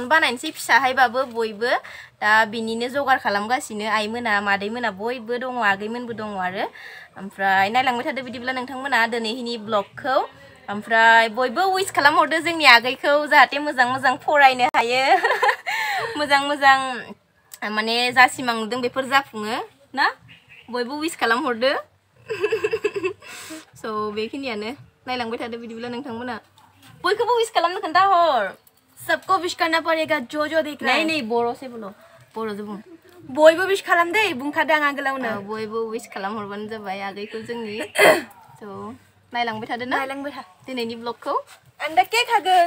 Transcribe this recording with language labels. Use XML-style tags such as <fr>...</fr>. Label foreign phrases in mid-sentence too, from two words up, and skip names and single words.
<brx>बानायनोसै फिसाहायबाबो बयबो दा बिनिनो जगार खालामगासिनो आइमोना मादैमोना बयबो दङ आगैमोनबो दङ आरो ओमफ्राय नायलांबाय थादो बिदिब्ला नोंथांमोना दिनैनि ब्लगखौ ओमफ्राय बयबो उइस खालामहरदो जोंनि आगैखौ जाहाथे मोजां मोजां फरायनो हायो मोजां मोजां माने जा सिमां नुदों बेफोर जाफुङो ना बयबो उइस खालामहरदो स' बेखिनियानो नायलांबाय थादो बिदिब्ला नोंथांमोना बयखौबो उइस खालामनो खोन्थाहर</brx> <hi>सबको विश करना पड़ेगा जो देख रहा है नहीं बोरो से बोलो बोरो जो बुं</hi> <brx>बयबो विश खालाम दे बुंखादों आं आगोलावनो बयबो विश खालामहरबानो जाबाय आगैखौ जोंनि स' नायलांबाय थादो ना नायलांबाय था दिनैनि ब्लगखौ आं दा केक हागोन</brx>